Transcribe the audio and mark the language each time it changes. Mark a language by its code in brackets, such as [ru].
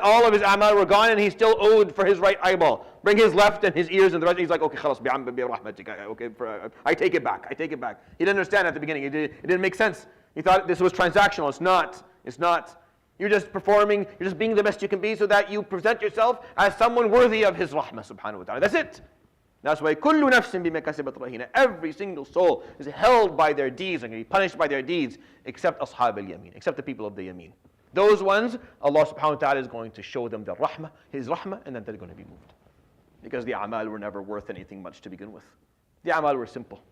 [en] All of his amal were gone and he still owed for his right eyeball. Bring his left and his ears and the rest. He's like, okay, khalas, okay, I take it back. I take it back. He didn't understand at the beginning. It didn't make sense. He thought this was transactional. It's not. It's not. You're just performing, you're just being the best you can be so that you present yourself as someone worthy of His rahmah subhanahu wa ta'ala. That's it. That's why [ar] كُلُّ نَفْسٍ بِمَا كَسَبَتْ رَهِينَةٌ. [en] Every single soul is held by their deeds and can be punished by their deeds except ashab al-yamin, except the people of the yamin. Those ones, Allah subhanahu wa ta'ala is going to show them the rahmah, His rahmah, and then they're going to be moved. Because the amal were never worth anything much to begin with. The amal were simple.